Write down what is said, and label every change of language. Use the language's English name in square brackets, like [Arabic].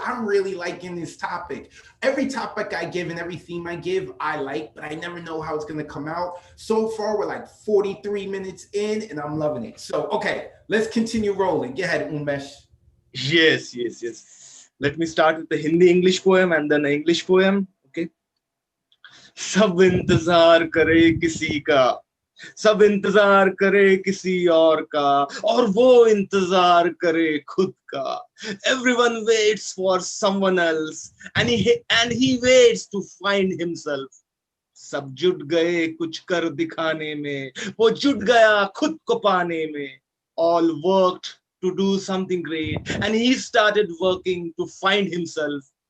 [English] I'm really liking this topic. Every topic I give and every theme I give, I like, but I never know how it's going to come out. So far, we're like 43 minutes in, and I'm loving it. So, okay, let's continue rolling. Go ahead, Unmesh. Yes. Let me start with the Hindi-English poem and then an English poem. Okay. [Hindi] सब इंतजार करे किसी का, सब इंतजार करे किसी और का, और वो इंतजार करे खुद का. [English] Everyone waits for someone else, and he waits to find himself. [Hindi] सब जुट गए कुछ कर दिखाने में, वो जुट गया खुद को पाने में. [English] All worked to do something great, and he started working to find himself.